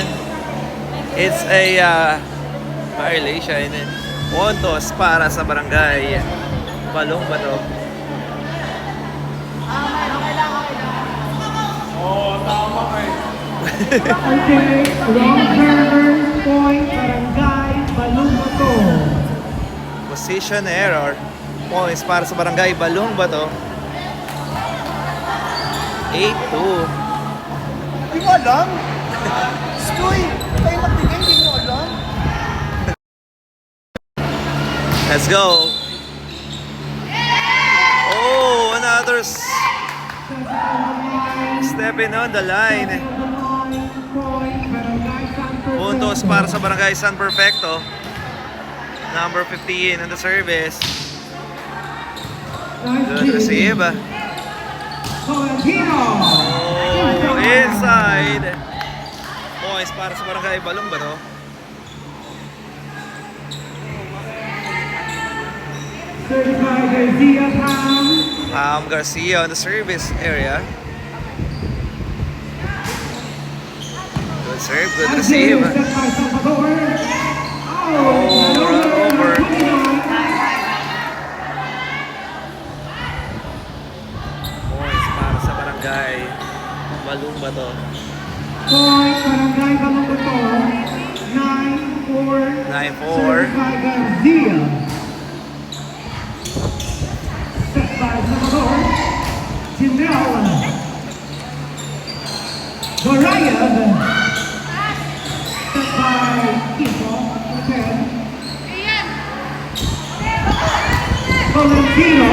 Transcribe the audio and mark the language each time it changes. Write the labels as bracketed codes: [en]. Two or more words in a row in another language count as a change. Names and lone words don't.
[en] It's a violation. [tl] Puntos para sa Barangay Balong Bato. [en] Okay, wrong turner, point Barangay Balong Bato. Position error. [tl] Points para sa Barangay Balong Bato. 8-2. Hindi ko alam. Stoy, kayo nagbigay, hindi ko alam. [en] Let's go. Oh, another stepping on the line. [tl] Puntos para sa Barangay San Perfecto. [en] Number 15 on the service. Good receive. Oh, inside. [tl] Points para sa Barangay Balong Bato. [en] Certified Garcia Pam. Garcia on the service area. Good serve, good receive. Oh, run over. [tl] Points para sa Barangay Balong Bato. [en] Point Barangay Balong Bato. 9-4. 9-4. Certified Garcia. Set by Salvador. Janelle. Gorayev. Set by Kiko. 10. Valentino.